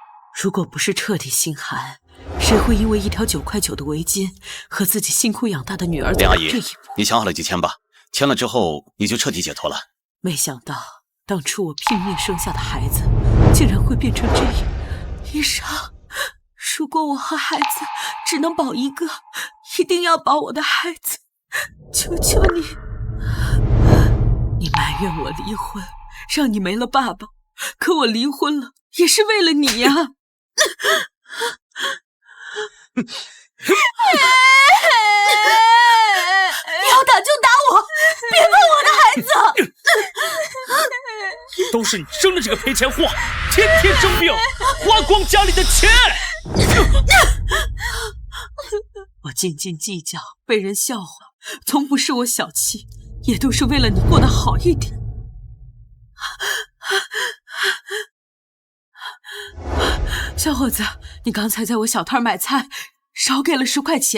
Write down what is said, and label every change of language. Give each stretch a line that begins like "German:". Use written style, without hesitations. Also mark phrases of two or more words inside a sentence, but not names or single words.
Chinese: 如果不是徹底心寒，誰會因為一條9塊9的圍巾和自己辛苦養大的女兒走到這一步？林阿姨，你想好了就簽吧，簽了之後你就徹底解脫了。沒想到當初我拼命生下的孩子，竟然會變成這樣。醫生，如果我和孩子只能保一個，一定要保我的孩子。求求你，你埋怨我離婚，讓你沒了爸爸，可我離婚了也是為了你呀。要打就打我，別碰我的孩子。都是你生的這個賠錢貨，天天生病，花光家裡的錢。我斤斤計較，被人笑話，從不是我小氣，也都是為了你過得好一點。小伙子，你剛才在我小攤買菜，少給了10塊錢。